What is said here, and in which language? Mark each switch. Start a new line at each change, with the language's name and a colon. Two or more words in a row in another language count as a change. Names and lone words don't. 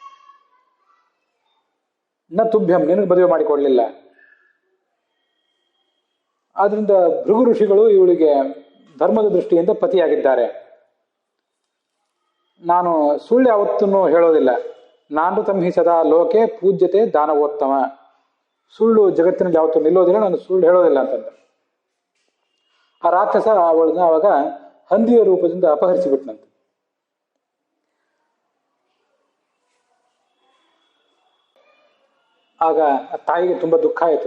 Sanskrit: ನ ತುಭ್ಯಂ,
Kannada: ನಿನಗೆ ಮದುವೆ ಮಾಡಿಕೊಡ್ಲಿಲ್ಲ. ಆದ್ರಿಂದ ಭೃಗು ಋಷಿಗಳು ಇವಳಿಗೆ ಧರ್ಮದ ದೃಷ್ಟಿಯಿಂದ ಪತಿಯಾಗಿದ್ದಾರೆ. ನಾನು ಸುಳ್ಳು ಯಾವತ್ತೂ ಹೇಳೋದಿಲ್ಲ.
Sanskrit: ನಾನೃತಂ ಹಿ ಸದಾ ಲೋಕೆ ಪೂಜ್ಯತೆ ದಾನವೋತ್ತಮ.
Kannada: ಸುಳ್ಳು ಜಗತ್ತಿನಲ್ಲಿ ಯಾವತ್ತೂ ನಿಲ್ಲೋದಿಲ್ಲ, ನಾನು ಸುಳ್ಳು ಹೇಳೋದಿಲ್ಲ ಅಂತಂದ. ಆ ರಾಕ್ಷಸ ಅವಳನ್ನ ಅವಾಗ ಹಂದಿಯ ರೂಪದಿಂದ ಅಪಹರಿಸಿಬಿಟ್ನಂತೆ. ಆಗ ಆ ತಾಯಿಗೆ ತುಂಬಾ ದುಃಖ ಆಯಿತು.